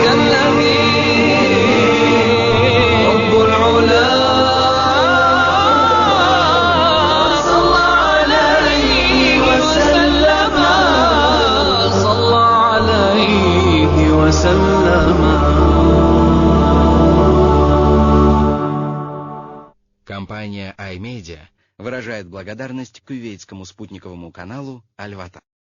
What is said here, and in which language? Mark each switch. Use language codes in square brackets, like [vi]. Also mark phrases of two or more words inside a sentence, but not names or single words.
[ar] رب العلا صلى عليه وسلم صلى عليه وسلم. [ru] Компания iMedia выражает благодарность кувейтскому спутниковому каналу Аль-Ватан.